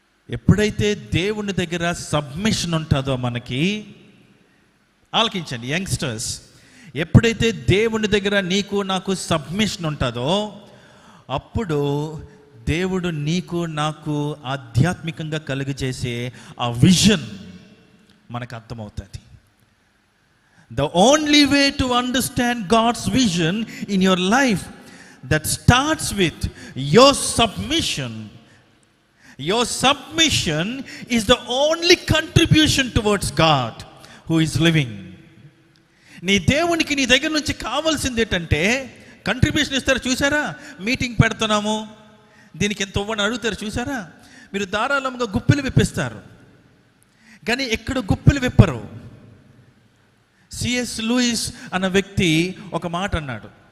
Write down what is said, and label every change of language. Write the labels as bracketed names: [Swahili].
[Telugu] ఎప్పుడైతే దేవుని దగ్గర సబ్మిషన్ ఉంటుందో మనకి, ఆలకించండి యంగ్స్టర్స్, ఎప్పుడైతే దేవుని దగ్గర నీకు నాకు సబ్మిషన్ ఉంటుందో అప్పుడు దేవుడు నీకు నాకు ఆధ్యాత్మికంగా కలుగజేసే ఆ విజన్ మనకు అర్థమవుతుంది. [English] The only way to understand God's vision in your life, that starts with your submission. Your submission is the only contribution towards God who is living. [Telugu] నీ దేవునికి నీ దగ్గర నుంచి కావాల్సింది ఏంటంటే కంట్రిబ్యూషన్ ఇస్తారు. చూసారా, మీటింగ్ పెడుతున్నాము, దీనికి ఎంత ఇవ్వని అడుగుతారు. చూసారా, మీరు ధారాళంగా గుప్పిలు విప్పిస్తారు. కానీ ఎక్కడ గుప్పిలు విప్పరు. సిఎస్ లూయిస్ అన్న వ్యక్తి ఒక మాట అన్నాడు.